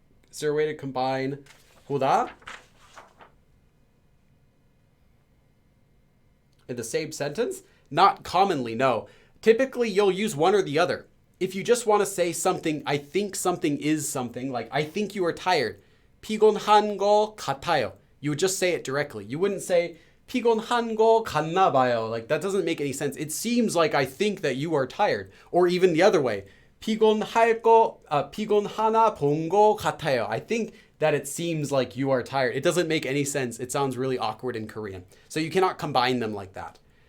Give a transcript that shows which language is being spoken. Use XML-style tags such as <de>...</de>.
<en>Is there a way to combine 보다 in the same sentence? Not commonly, no. Typically, you'll use one or the other. If you just want to say something, I think something is something, like I think you are tired.</en> <ko>피곤한 거 같아요.</ko> <en>You would just say it directly. You wouldn't say</en> <ko>피곤한 거 같나 봐요.</ko> <en>Like that doesn't make any sense. It seems like I think that you are tired. Or even the other way.</en> <ko>피곤하나 본 거 같아요.</ko> <en>I think that it seems like you are tired. It doesn't make any sense. It sounds really awkward in Korean. So you cannot combine them like that.</en>